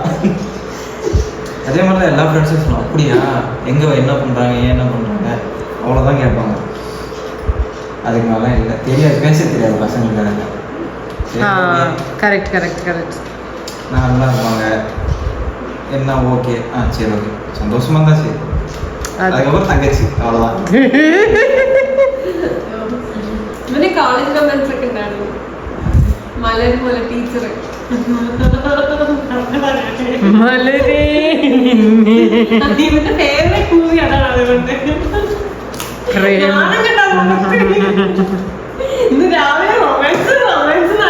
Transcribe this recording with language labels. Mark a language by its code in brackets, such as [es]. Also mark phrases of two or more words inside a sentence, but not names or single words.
[ta] அதே மாதிரி தான் எல்லா ஃப்ரெண்ட்ஸும் சொன்னோம். அப்படியா, எங்கே என்ன பண்ணுறாங்க, ஏன் என்ன பண்ணுறாங்க, அவ்வளோதான் கேட்பாங்க. அதுக்கு மேலே இல்லை, தெரியாது, பேச தெரியாது பசங்களுக்கு. [en] correct correct correct. [ta] நல்லா இருப்பாங்க, என்ன ஓகே, சரி ஓகே, சந்தோஷமா தான் சரி. அதுக்கப்புறம் தங்கச்சி, அவ்வளோதான். [ml] ഇവന് കോളേജിലെ ഫ്രണ്ട്സൊക്കെ ഉണ്ടായിരുന്നു. മലര് പോലെ ടീച്ചർ ഇവന്റെ [en] favourite movie [ml] അതാണ്. അതുകൊണ്ട് ഇന്ന് രാവിലെ റൊമാൻസ്